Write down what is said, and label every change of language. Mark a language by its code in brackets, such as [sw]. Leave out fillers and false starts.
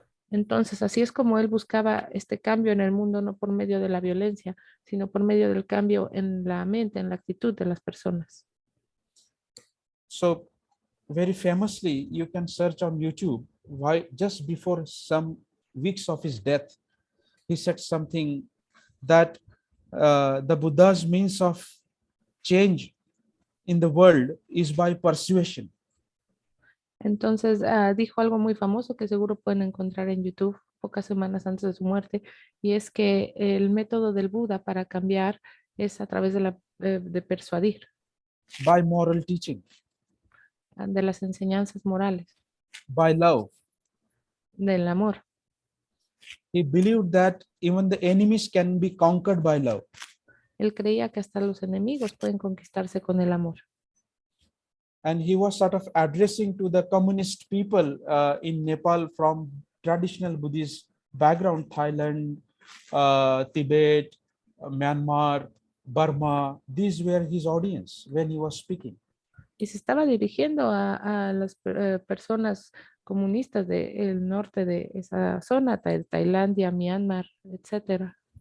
[es] Entonces, así es como él buscaba este cambio en el mundo, no por medio de la violencia, sino por medio del cambio en la mente, en la actitud de las personas. [en] So very famously, you can search on YouTube, why just before some weeks of his death, he said something that the Buddha's means of change in the world is by persuasion. [es] Entonces, dijo algo muy famoso que seguro pueden encontrar en YouTube pocas semanas antes de su muerte, y es que el método del Buda para cambiar es a través de persuadir, [en] By moral teaching, [es] de las enseñanzas morales, [en] by love. [es] del amor. [en] He believed that even the enemies can be conquered by love. [es] Él creía que hasta los enemigos pueden conquistarse con el amor. [en] And he was sort of addressing to the communist people in Nepal from traditional Buddhist background, Thailand, Tibet, Myanmar, Burma. These were his audience when he was speaking. [es] Y se estaba dirigiendo a las personas comunistas del norte de esa zona, Tailandia, Myanmar, etc.